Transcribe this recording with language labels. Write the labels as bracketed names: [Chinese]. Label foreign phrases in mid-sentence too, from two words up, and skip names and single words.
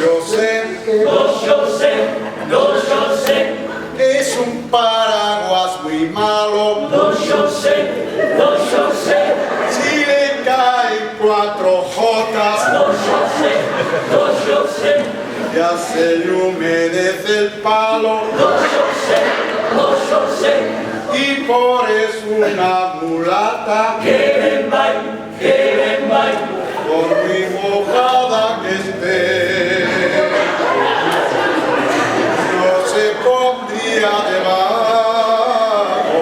[Galician] Xosé, [Spanish] es un paraguas muy malo, [Galician] do Xosé, [Spanish] si le caen 4 jotas, [Galician] do Xosé, [Spanish] ya se le humedece el palo, [Galician] do Xosé, [Spanish] y por eso una mulata, [Galician] que ben vai, [Spanish] por muy mojada que esté, no se pondría debajo.